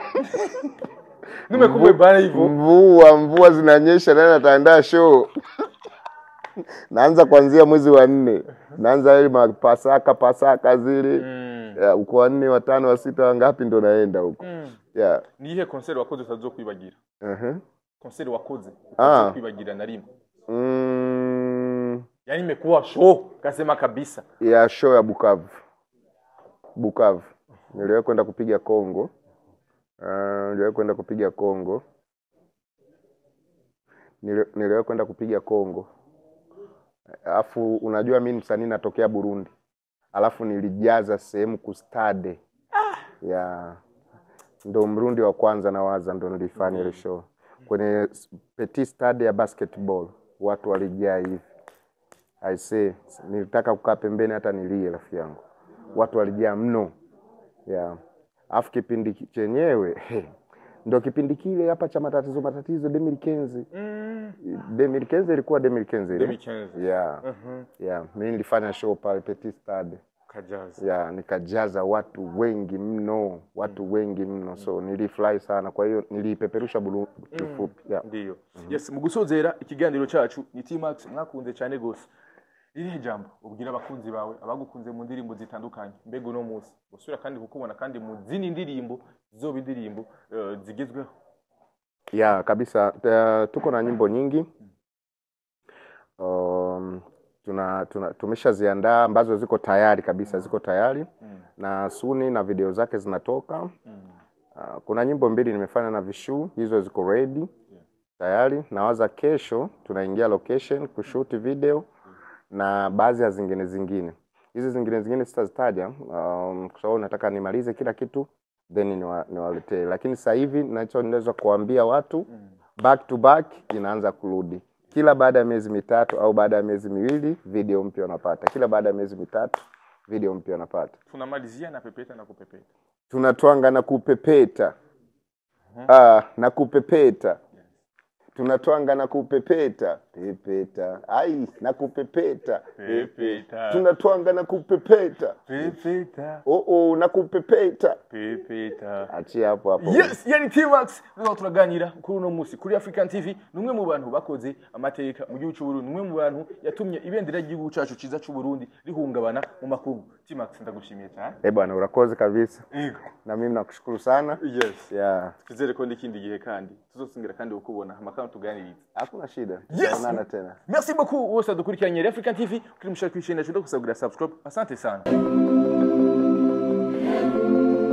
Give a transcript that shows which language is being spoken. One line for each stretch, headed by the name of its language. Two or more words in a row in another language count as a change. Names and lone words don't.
Swahili: Nimekuwa bana hivyo. Mvua zinanyesha, nani ataandaa show? Naanza kuanzia mwezi wa 4. Naanza ile pasaka zile. Uko wa 4, wa 5, wa 6, wa ngapi ndo naenda huko.
English: Yeah.
Rundi: Ni ihe concert wakoze utazo kwibagira. Concert wakoze kwibagira na rimwe.
Swahili: Yani imekuwa show kasema kabisa. Ya show ya Bukavu. Niliwahi kwenda kupiga Kongo. Niliwahi kwenda kupiga Kongo. Alafu unajua mimi msanii natokea Burundi. Alafu nilijaza sehemu kustade. Ya ndo Mrundi wa kwanza na waza ndo nilifanya ile show. Kwenye
French: petit stade
Swahili: ya basketball. Watu walijaa hivi.
English: I say
Swahili: nilitaka kukaa pembeni hata nilie rafiki yangu. Watu walijaa mno. Ya afu kipindi chenyewe ndo kipindi kile hapa cha matatizo 2015. 2015 ilikuwa 2015. Yeah, mimi nilifanya show pale Petit Stade. Kajaza. Yeah, nikajaza watu wengi mno, so nilifly sana, kwa hiyo nilipeperusha kifupi.
English: Yeah.
Swahili: Ndio.
English: Yes,
Rundi: mugusozera ikiganiro cyacu ni T-Max, mwakunze cyane gose. Iri jambo ubwira abakunzi bawe abagukunze mu ndirimbo zitandukanye, mbego no munsi usura kandi kukubona kandi mu zini ndirimbo zoba indirimbo zigezweho.
Swahili: Yeah, kabisa. Tuko na nyimbo nyingi. Tumeshaziandaa ambazo ziko tayari kabisa, ziko tayari. Na suni na video zake zinatoka. Kuna nyimbo 2 nimefanya na Vishu, hizo ziko ready tayari. Nawaza kesho tunaingia location kushoot video na baadhi ya zingine. Hizi zingine sitazitaja kwa sababu nataka nimalize kila kitu then niwaletee. Lakini sasa hivi ninaweza kuambia watu
English: back to back
Swahili: inaanza kurudi. Kila baada ya miezi 3 au baada ya miezi 2 video mpya unapata. Kila baada ya miezi 3 video mpya unapata. Tunamalizia na pepeta na kupepeta. Tunatwanga na kupepeta. Na kupepeta. Tunatwanga na kupepeta. Pepeta. Ai, na kupepeta. Pepeta. Tunatwanga na kupepeta. Pepeta. Na kupepeta. Pepeta. Achia hapo.
Rundi: Yes, yani T-Max nizo turaganira kuri uno musi kuri African TV. Numwe mu bantu bakoze amateka mu gihugu cy'u Burundi, numwe mu bantu yatumye ibendera ry'igihugu cyacu ciza cy'u Burundi rihungabana mu makungu. T-Max ndagushimiye cyane. Bwana urakoze kabisa.
Swahili: Na mimi nakushukuru sana.
English: Yes. Yeah.
Rundi: Twizere ko ndikindi gihe kandi tuzosingira kandi ukubona amakano tuganiriza.
Swahili: Hakuna shida.
English: Yes.
Swahili: Tena.
French: Merci beaucoup
Rundi: wose dukurikiranye African TV kuri mushaka kwishina cyo kusabira subscribe.
Swahili: Asante sana.